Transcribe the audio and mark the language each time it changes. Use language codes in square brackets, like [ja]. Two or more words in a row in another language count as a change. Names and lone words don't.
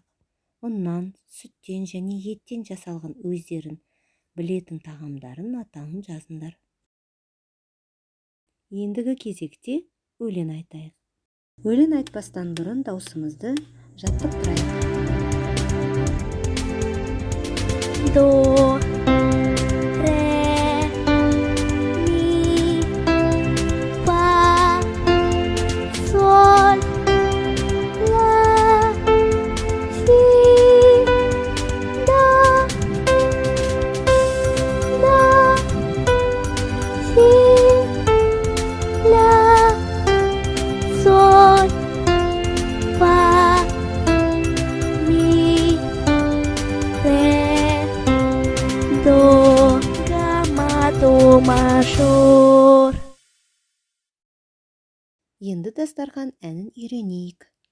[kk] Ұннан, сүттен және еттен жасалған өздерін білетін тағамдарын атауын жазыңдар. Ендігі кезекте өлең айтайық. Өлең айтпастан бұрын даусымызды жаттықтырайық. До, ре, ми, фа, соль, ла, си, до, си, ля, соль, фа, ми, ре, до, га, до, мажор. Енді дастархан әнін үйренейік.